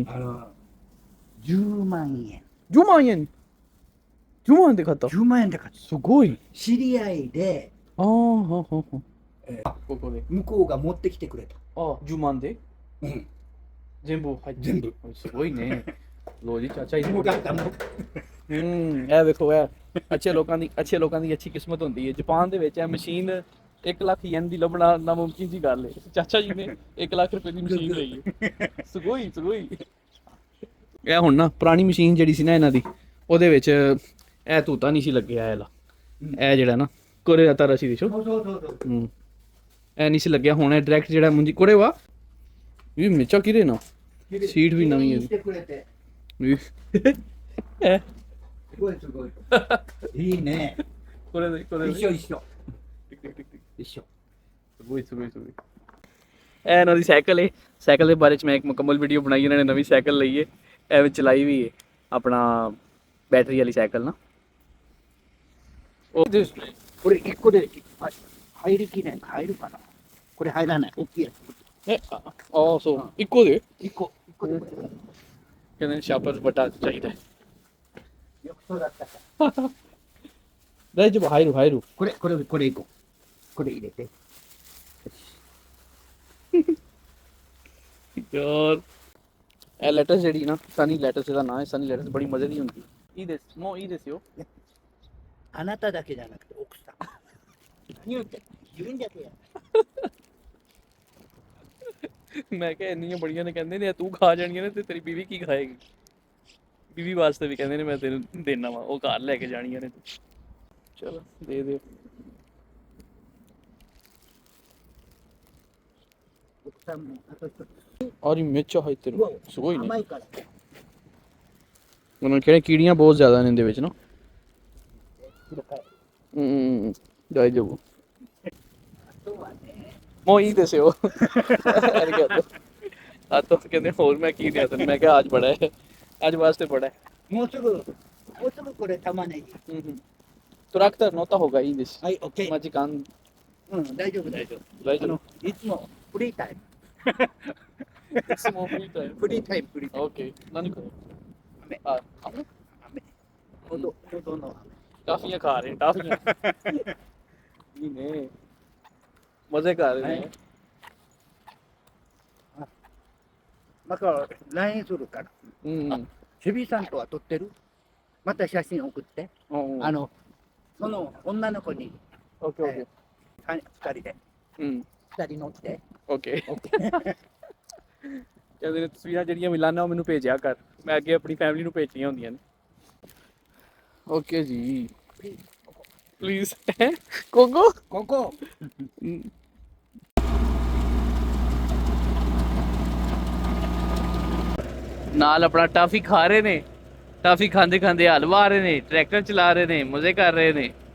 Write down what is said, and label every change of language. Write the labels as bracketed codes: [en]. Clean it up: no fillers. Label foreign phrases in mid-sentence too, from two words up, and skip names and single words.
[ja] 10 万円。 10万円。10万円で買った。 10万円で買った。すごい。知り合いで、ああ、ははは。ここで。向こうが持ってきてくれた。あ、10万でうん。全部入って全部。すごいね। [pa] ਲੋ ਜੀ ਚਾਚਾ ਜੀ। [ja] もうだったもう。 [pa] ਇਹ ਵੇਖੋ ਇਹ ਅੱਛੇ ਲੋਕਾਂ ਦੀ ਅੱਛੀ ਕਿਸਮਤ ਹੁੰਦੀ ਹੈ। ਜਾਪਾਨ ਦੇ ਵਿੱਚ ਇਹ ਮਸ਼ੀਨ 1 ਲੱਖ ਯੈਨ ਦੀ ਲੱਭਣਾ ਨਾਮੁਮਕਿਨ ਜੀ ਗੱਲ ਹੈ। ਚਾਚਾ ਜੀ ਨੇ 1 ਲੱਖ ਰੁਪਏ ਦੀ ਮਸ਼ੀਨ ਲਈ ਹੈ। [ja] すごい すごい. [pa] ਇਹ ਹੁਣ ਨਾ ਪੁਰਾਣੀ ਮਸ਼ੀਨ ਜਿਹੜੀ ਸੀ ਨਾ ਇਹਨਾਂ ਦੀ, ਉਹਦੇ ਵਿੱਚ ਇਹ ਤੂਤਾ ਨਹੀਂ ਸੀ ਲੱਗਿਆ। ਇਹ ਜਿਹੜਾ ਨਾ ਕੋਰੇ ਦਾ ਤਾਰਾ ਸੀ ਦੇਖੋ। [ja] そうそうそうそう。 [pa] ਇਹ ਨਹੀਂ ਸੀ ਲੱਗਿਆ। ਹੁਣ ਇਹ ਡਾਇਰੈਕਟ ਜਿਹੜਾ ਮੁੰਜੀ ਕੋਰੇ ਵਾ ਇਹ [ja] めっちゃ綺麗なシート [pa] ਭੀ ਨਵੀ ਹੈ। [ja] してくれて。えすごいすごい。いいね。これで一緒一緒。一緒。すごいすごいすごい। [pa] ਇਹ ਇਹਨਾਂ ਦੀ ਸਾਈਕਲ ਹੈ। ਸਾਈਕਲ ਦੇ ਬਾਰੇ ਚ ਮੈਂ ਇੱਕ ਮੁਕੰਮਲ ਵੀਡੀਓ ਬਣਾਈ। ਇਹਨਾਂ ਨੇ ਨਵੀਂ ਸਾਈਕਲ ਲਈ ਹੈ, ਐਵੇਂ ਚਲਾਈ ਵੀ ਹੈ, ਆਪਣਾ ਬੈਟਰੀ ਵਾਲੀ ਸਾਈਕਲ ਨਾ। ਉਹ [ja] これ1個で入りきれん。入るかな。これ入らない。大きいやつ。そう1個で 1個でこれ。 [pa] ਕਹਿੰਦੇ ਨੇ ਸ਼ਾਪਰ ਵੱਡਾ ਚਾਹੀਦਾ ਹੈ। [ja] よくそうだったか。大丈夫、入る。これ1個。これ入れて。 [pa] ਯਾਰ ਇਹ ਲੈਟਸ ਜਿਹੜੀ ਨਾ ਸਨੀ ਲੈਟਸ ਇਹਦਾ ਨਾਂ ਹੈ। ਸਨੀ ਲੈਟਸ ਬੜੀ ਮਜ਼ੇ ਦੀ ਹੁੰਦੀ। [ja] いいです。もういいですよ。あなただけじゃなくて奥さん。何言ってんの。自分だけや。 [pa] ਮੈਂ ਕਿਹਾ ਇੰਨੀਆਂ ਬੜੀਆਂ ਨੇ, ਕਹਿੰਦੇ ਨੇ ਤੂੰ ਖਾ ਜਾਣੀਆਂ ਨੇ ਤੇ ਤੇਰੀ ਬੀਵੀ ਕੀ ਖਾਏਗੀ। ਬੀਵੀ ਵਾਸਤੇ ਵੀ ਕਹਿੰਦੇ ਨੇ ਮੈਂ ਤੈਨੂੰ ਦੇਣਾ ਵਾ, ਉਹ ਘਰ ਲੈ ਕੇ ਜਾਣੀਆਂ ਨੇ। ਚਲੋ ਦੇ ਦਿਓ। [ja] 奥さんもあと一つ。 ਔਰめっちゃ入ってる。すごいね。甘いから。 [pa] ਉਹਨਾਂ ਕਿਹੜੇ ਕੀੜੀਆਂ ਬਹੁਤ ਜ਼ਿਆਦਾ ਨੇ ਇਹਦੇ ਵਿੱਚ ਨਾ। [ja] 黒かい。大丈夫。あとはね。もういいですよ。ありがとう。あと [pa] ਕਹਿੰਦੇ ਹੋਰ ਮੈਂ ਕੀ ਦਿਆਂ ਤੈਨੂੰ। ਮੈਂ ਕਿਹਾ ਅੱਜ ਬੜਾ ਹੈ, ਅੱਜ ਵਾਸਤੇ ਬੜਾ है। [ja] もうすぐこれ玉ねぎ。トラクター乗った方がいいです。はい、オッケー。時間うん、大丈夫。大丈夫。いつもフリータイム。いつもフリータイム。フリータイム。オッケー。何これ？雨。雨？ほどの [hi] タフィー खा रहे हैं, टाफियां। いいね。मजे कर रहे हैं। [ja] だから LINE するから。うん。シヘビーさんとは撮ってる？また写真送って。その女の子に、 [en] okay okay [ja] 二人で、 ਹੂੰ 二人乗って。 [pa] ਓਕੇ ਕਹਿੰਦੇ ਨੇ ਤਸਵੀਰਾਂ ਜਿਹੜੀਆਂ ਮਿਲਾਨਾ ਉਹ ਮੈਨੂੰ ਭੇਜਿਆ ਕਰ, ਮੈਂ ਅੱਗੇ ਆਪਣੀ ਫੈਮਿਲੀ ਨੂੰ ਭੇਜਣੀਆਂ ਹੁੰਦੀਆਂ ਨੇ। ਓਕੇ ਜੀ ਪਲੀਜ਼ ਕੋਕੋ [ja] ここ [pa] ਨਾਲ ਆਪਣਾ ਟਾਫੀ ਖਾ ਰਹੇ ਨੇ, ਟਾਫੀ ਖਾਂਦੇ ਖਾਂਦੇ ਹਲਵਾ ਰਹੇ ਨੇ, ਟਰੈਕਟਰ ਚਲਾ ਰਹੇ ਨੇ, ਮਜ਼ੇ ਕਰ ਰਹੇ ਨੇ।